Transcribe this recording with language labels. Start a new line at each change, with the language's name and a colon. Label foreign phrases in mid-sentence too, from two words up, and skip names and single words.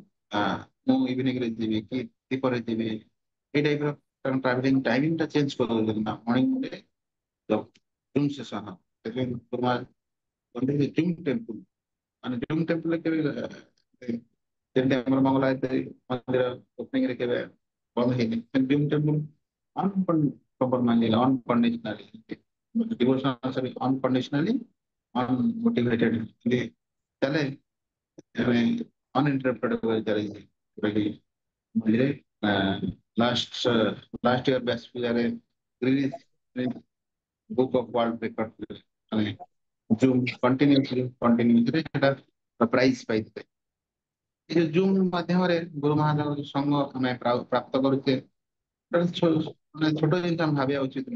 Odia: ମୁଁ ଇଭିନିଂ ରେ ଯିବି କି ଦିପରେ ଯିବି, ଏଇ ଟାଇପ ର
English: traveling timing
Odia: ଟା ଚେଞ୍ଜ କରିଦଉଛନ୍ତି ନା ମର୍ଣ୍ଣିଂ ରେ
English: zoom session.
Odia: ସେଥିପାଇଁ ଗୁରୁମହାରାଜ କହନ୍ତି
English: zoom temple,
Odia: ମାନେ
English: zoom temple
Odia: କେବେ ଯେମିତି ଆମର ମଙ୍ଗଳାୟତ ମନ୍ଦିର ଓପନିଂ ରେ କେବେ ବନ୍ଦ ହେଇନି,
English: zoom temple unconditionally devotional sorry unconditionally unmotivatedly
Odia: ଚାଲେ, ମାନେ
English: uninterrupted way
Odia: ଚାଲିଛି, ଯୋଉଟା କି ମଝିରେ
English: last last year
Odia: ବ୍ୟାସ ପୂଜାରେ
English: book of world record
Odia: ମାନେ
English: zoom continuousରେ
Odia: ସେଟା ପ୍ରାଇଜ ପାଇଥିଲେ। ଏ ଯୋଉ ଜୁମ୍ ମାଧ୍ୟମରେ ଗୁରୁ ମହାରାଜଙ୍କ ସଙ୍ଗ ଆମେ ପ୍ରାପ୍ତ କରୁଛେ, ମାନେ ଛୋଟ ଜିନିଷ ଆମେ ଭାବିବା ଉଚିତ ନୁହେଁ।